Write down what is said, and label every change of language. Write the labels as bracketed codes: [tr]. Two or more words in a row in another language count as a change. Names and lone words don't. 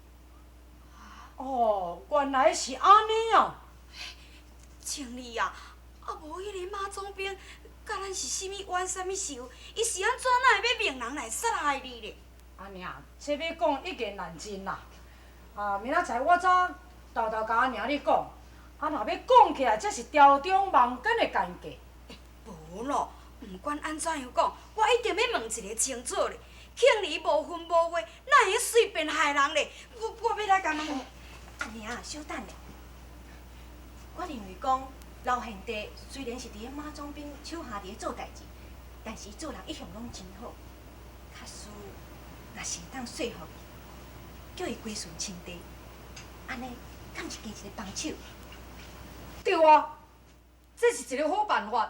[nan] 哦，原来是安尼哦。青儿啊，无迄个马总兵，甲咱是啥物冤啥物仇？伊是安怎哪会要命人来杀害你咧？安尼啊，这要讲一言难尽啦。明仔载我早豆豆甲阿娘你讲，若要讲起来，这是朝中望间的奸计。无咯，毋管安怎样讲，我一定要问一个清楚咧。庆儿无分无话，哪会随便害人咧？我要来甲问。阿娘，稍等咧。我认为讲，老贤弟虽然是伫咧马总兵手下伫咧做代志，但是做人一向拢真好。假使若是当说服伊，叫伊归顺亲弟，安尼敢是加一个帮手？对啊，这是一个好办法。